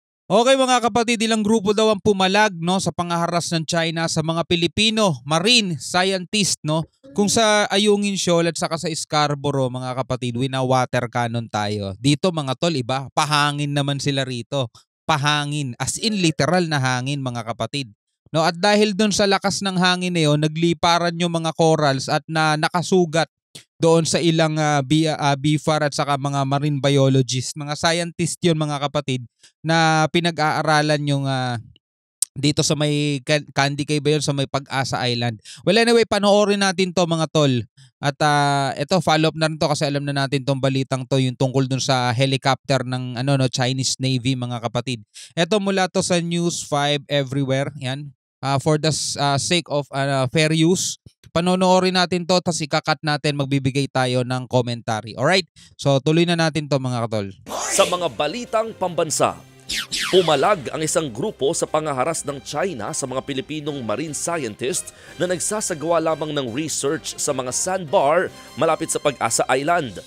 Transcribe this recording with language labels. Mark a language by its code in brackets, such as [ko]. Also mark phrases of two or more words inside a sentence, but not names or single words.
[tl] Okay mga kapatid, ilang grupo daw ang pumalag no sa pangaharas ng China sa mga Pilipino [en] marine scientist [tl] no. Kung sa Ayungin Shoal at saka sa Scarborough mga kapatid, wina-water cannon tayo. Dito mga tol, iba, pahangin naman sila rito. Pahangin, as in literal na hangin mga kapatid. No, at dahil doon sa lakas ng hangin na yun, nagliparan yung mga corals at nakasugat doon sa ilang BFAR at saka mga [en] marine biologists, [tl] mga scientist yun mga kapatid na pinag-aaralan yung dito sa may Candy Cay ba yun, sa may Pag-asa Island. [en] Well anyway, [tl] panoorin natin to mga tol. At ito [en] follow up [tl] na rin to kasi alam na natin tong balitang to yung tungkol dun sa helicopter ng [en] Chinese Navy [tl] mga kapatid. Ito mula to sa News 5 Everywhere. Yan. [en] For the sake of fair use, [tl] panonoorin natin to tapos ikakat natin, magbibigay tayo ng commentary. Alright? So tuloy na natin to mga katol. Sa mga balitang pambansa, pumalag ang isang grupo sa pangaharas ng China sa mga Pilipinong [en] marine scientist [tl] na nagsasagawa lamang ng research sa mga sandbar malapit sa Pag-asa Island.